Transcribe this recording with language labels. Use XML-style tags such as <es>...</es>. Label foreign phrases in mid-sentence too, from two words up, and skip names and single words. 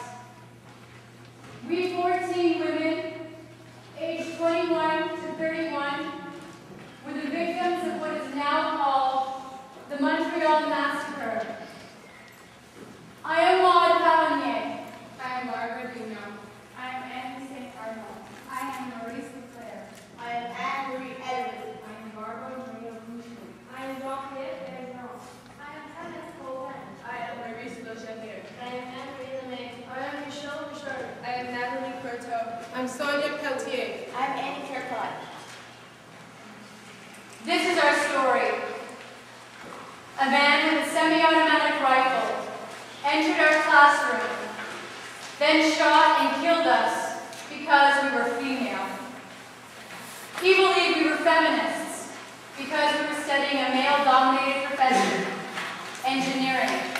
<en>We 14 women, aged 21 to 31, were the victims of what is now called the Montreal Massacre. I am Maud Cavanier. I am Margaret Vignon. I am Anne St. Armand. I am Maurice Leclerc. I am Anne-Marie Edwards. I am Barbara Maria Boucher. I am Jean-Pierre Bergeron. I am Kenneth Coleman. I am Maurice Lechenier. I am Anne-Marie Lemay. I am Michelle Bouchard. I am Natalie Courteau. I'm Sonia Pelletier. I am Annie Kerkot. This is our story. A man with a semi-automatic rifle entered our classroom, then shot and killed us because we were female. He believed we were feminists because we were studying a male-dominated profession, engineering.</en>